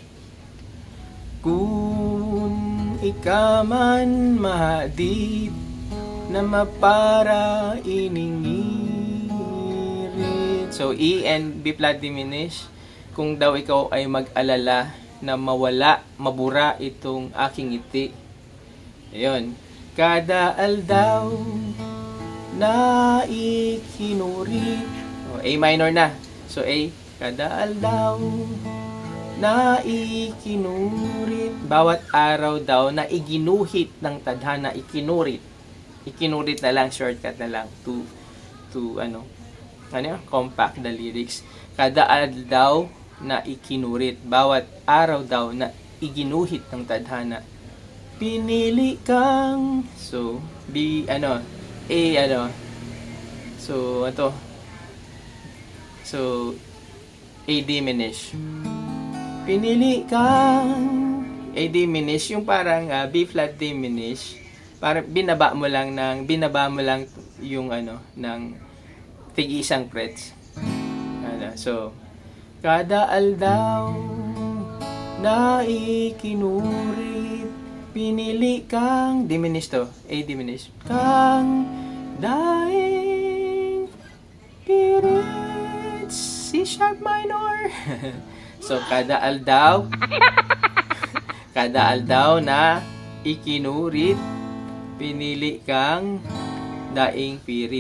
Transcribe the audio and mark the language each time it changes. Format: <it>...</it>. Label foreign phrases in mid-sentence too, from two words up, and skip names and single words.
<bik>Kung ikaw man mahadid na mapara iningirit.</bik> <en>So, E and B flat diminish.</en> <tl>Kung daw ikaw ay mag-alala na mabura itong aking ngiti. Ayun.</tl> <bik>Kada aldaw na ikinurit.</bik> <en>A minor</en> <bik>na. So, A. Kada aldaw na ikinurit.</bik> <tl>Bawat araw daw na iginuhit ng tadhana, ikinurit. Ikinurit na lang, shortcut na lang</tl> <en>to compact the lyrics.</en> <bik>Kada aldaw daw na ikinurit.</bik> <tl>Bawat araw daw na iginuhit ng tadhana.</tl> <bik>Pinili kang,</bik> <en>so, so, A diminish.</en> <bik>pinili kang</bik> <en>A diminished,</en> <tl>yung parang</tl> <en>B flat diminished,</en> <tl>para binaba mo lang yung ng tig-isang frets.</tl> <bik>So kada aldaw na ikinurit, pinili kang diminished to,</bik> <en>A diminished,</en> <bik>kang daing pirit,</bik> <en>C sharp minor.</en> <bik>So kada aldaw na ikinurit, pinili kang daing pirit.</bik>